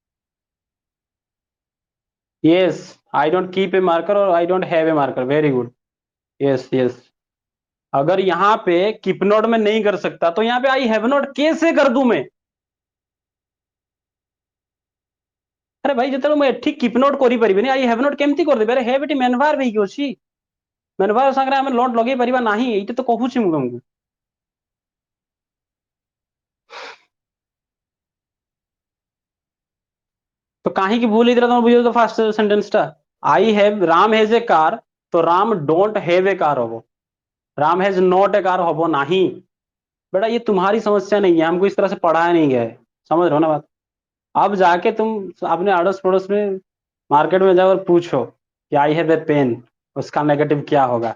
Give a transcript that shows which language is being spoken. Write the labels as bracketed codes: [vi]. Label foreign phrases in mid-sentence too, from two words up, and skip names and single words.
[en] Yes, I don't keep a marker और I don't have a marker, very good। Yes yes. [hi] अगर यहाँ पे [en] keep not [hi] में नहीं कर सकता, तो यहाँ पे [en] I have not [hi] कैसे कर दूं मैं? अरे भाई जितना मैं ठीक [en] keep not [hi] କରିପାରିବିନି, [en] I have not [or] କେମିତି କରିଦେବି? ଆରେ have ଏଠି [en] main verb [or] ହେଇକି ଅଛି, [en] main verb [or] ସାଙ୍ଗରେ ଆମେ ନୋଟ ଲଗେଇ ପାରିବା ନାହିଁ, ଏଇଟା ତ କହୁଛି ମୁଁ ତମକୁ। तो କାହିଁକି ଭୁଲ ହେଇଥିଲା ତମେ ବୁଝିବ ତ [en] first sentence [or] ଟା। [en] I have, Ram has a car, तो Ram don't have a car हबो, Ram has not a car हबो नहीं। [hi] बेटा ये तुम्हारी समस्या नहीं है, हमको इस तरह से पढ़ाया नहीं गया है। समझ रहे हो ना बात? अब जाके तुम अपने अड़ोस पड़ोस में मार्केट में जाओ और पूछो कि [en] I have a pen, [hi] उसका नेगेटिव क्या होगा?